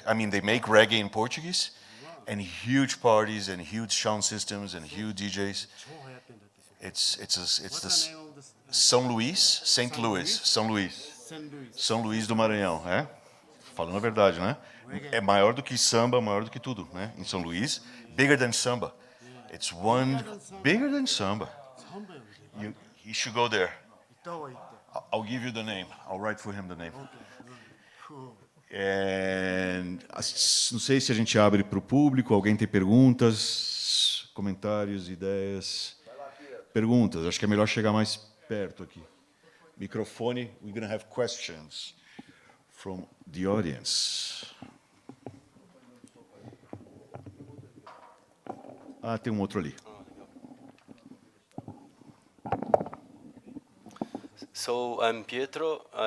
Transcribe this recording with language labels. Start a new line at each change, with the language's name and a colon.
English: I mean, they make reggae in Portuguese, and huge parties and huge sound systems and huge DJs. It's the São Luís, St.
Portuguese: Louis, São Luís do Maranhão, é? Falando a verdade, né? É maior do que samba, maior do que tudo, né?
English: Em São Luís, bigger than samba. It's bigger than samba. You should go there. I'll give you the name. I'll write for him the name.
Portuguese: And, não sei se a gente abre para o público. Alguém tem perguntas, comentários, ideias? Perguntas. Acho que é melhor chegar mais perto aqui. Microfone.
English: We're going to have questions from the audience.
Portuguese: Ah, tem outro ali.
English: So I'm Pietro.